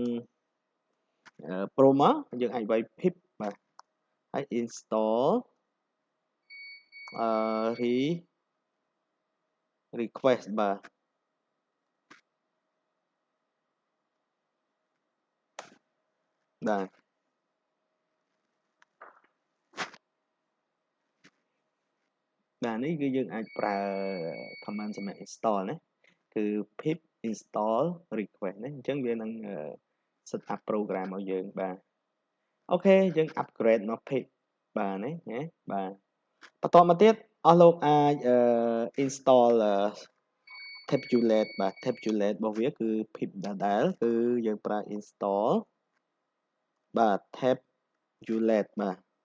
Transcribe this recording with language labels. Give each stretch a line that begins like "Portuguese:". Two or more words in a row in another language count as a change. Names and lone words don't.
Khmer: Pro មកយើងអាចវាយ pip បាទហើយ
English: install request
Khmer: បាទបាទនេះគឺយើង អាចប្រើ command សម្រាប់ install ណាគឺ
English: pip install request
Khmer: ណាអញ្ចឹងវានឹង
English: set up program
Khmer: ឲ្យយើងបាទអូខេយើង upgrade មក pip បាទណាបាទបន្តមកទៀតអស់លោកអាច
English: install tabulate
Khmer: បាទ tabulate របស់វាគឺ pip ដដែលគឺយើងប្រើ install បាទ tabulate បាទ